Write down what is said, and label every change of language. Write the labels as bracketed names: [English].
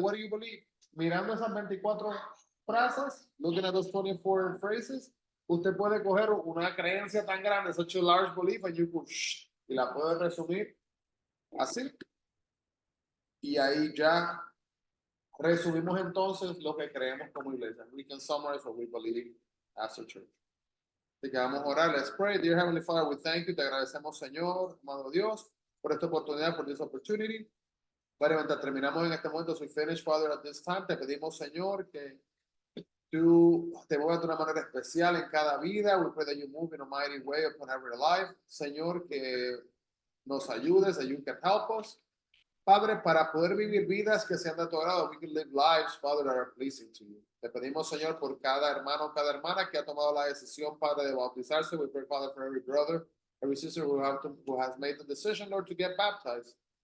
[English] What do you believe? [Spanish] Mirando esas 24 frases, [English] looking at those 24 phrases, [Spanish] usted puede coger una creencia tan grande, [English] such a large belief, and you could, [Spanish] y la puede resumir así. Y ahí ya resumimos entonces lo que creemos como iglesia. [English] We can summarize what we believe as a church. [Spanish] Así que vamos a orar. [English] Let's pray. Dear Heavenly Father, we thank you. [Spanish] Te agradecemos, Señor, amado Dios, por esta oportunidad, por [English] this opportunity. [Spanish] Padre, mientras terminamos en este momento, [English] we finish, Father, at this time. [Spanish] Te pedimos, Señor, que tú te muevas de una manera especial en cada vida. [English] We pray that you move in a mighty way upon every life. [Spanish] Señor, que nos ayudes, [English] that you can help us. [Spanish] Padre, para poder vivir vidas que sean de tu agrado, [English] we can live lives, Father, that are pleasing to you. [Spanish] Te pedimos, Señor, por cada hermano, cada hermana que ha tomado la decisión, Padre, de bautizarse. [English] We pray, Father, for every brother, every sister who has made the decision, Lord, to get baptized.